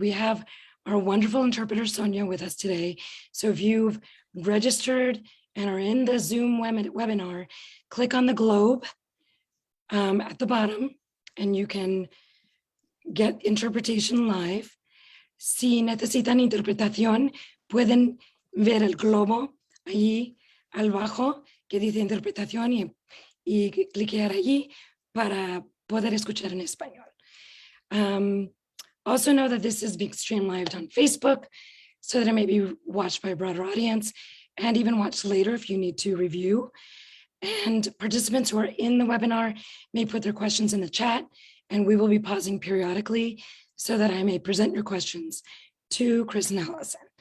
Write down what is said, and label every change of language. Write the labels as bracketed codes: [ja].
[en] We have our wonderful interpreter, Sonia, with us today. So if you've registered and are in the Zoom webinar, click on the globe at the bottom and you can get interpretation live. [es] Si necesitan interpretación, pueden ver el globo allí al bajo que dice interpretación y cliquear allí para poder escuchar en español. [en] Also know that this is being streamed live on Facebook so that it may be watched by a broader audience and even watched later if you need to review. And participants who are in the webinar may put their questions in the chat, and we will be pausing periodically so that I may present your questions to Chris and Allison.